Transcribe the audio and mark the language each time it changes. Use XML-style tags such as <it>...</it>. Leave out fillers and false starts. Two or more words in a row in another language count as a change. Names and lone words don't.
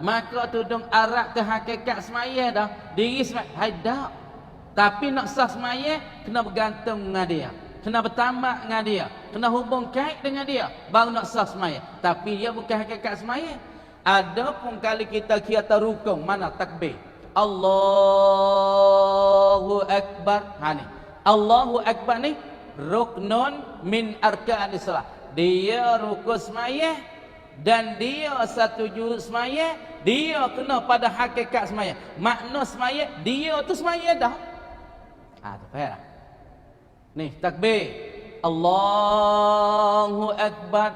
<ms>Maka tudung aurat tu hakikat semaya dah. Diri semaya hadap. Tapi nak sah semaya kena bergantung dengan dia, kena bertamak dengan dia, kena hubung kait dengan dia, baru nak sah semaya. Tapi dia bukan hakikat semaya. Adapun kali kita kira rukun, mana takbir,</ms> <ar>الله أكبر. Ni الله أكبر ni ركن من أركان الصلاة.</ar> <ms>Dia rukun semaya dan dia satu juz semaya. Dia kena pada hakikat semaya. Makna semaya, dia tu semaya dah. Tu faham. Ni takbir</ms> <ar>الله أكبر.</ar>